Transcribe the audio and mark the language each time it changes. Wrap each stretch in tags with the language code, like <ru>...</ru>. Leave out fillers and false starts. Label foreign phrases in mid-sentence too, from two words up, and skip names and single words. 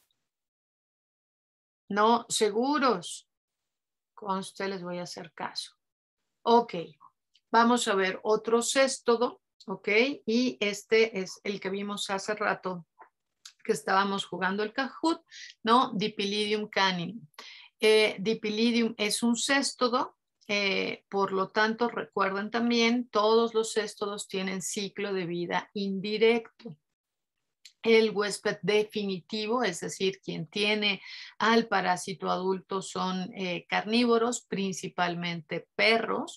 <es>No, seguros. Con usted les voy a hacer caso. Ok, vamos a ver otro céstodo, ok, y este es el que vimos hace rato que estábamos jugando el Kahoot, ¿no? Dipylidium caninum. Dipylidium es un céstodo, por lo tanto, recuerden también, todos los céstodos tienen ciclo de vida indirecto. El huésped definitivo, es decir, quien tiene al parásito adulto son carnívoros, principalmente perros.</es>